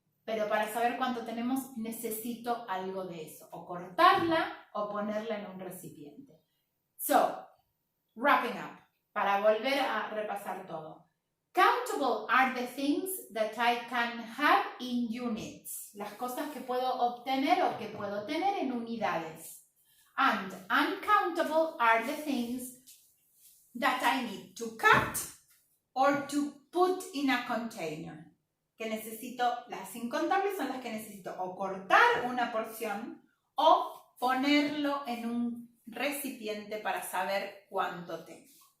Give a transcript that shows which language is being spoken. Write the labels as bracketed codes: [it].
[es] Pero para saber cuánto tenemos, necesito algo de eso, o cortarla o ponerla en un recipiente. [en] So, wrapping up, [es] para volver a repasar todo. [en] Countable are the things that I can have in units. [es] Las cosas que puedo obtener o que puedo tener en unidades. [en] And uncountable are the things that I need to cut or to put in a container. [es] Que necesito, las incontables son las que necesito o cortar una porción o ponerlo en un recipiente para saber cuánto tengo.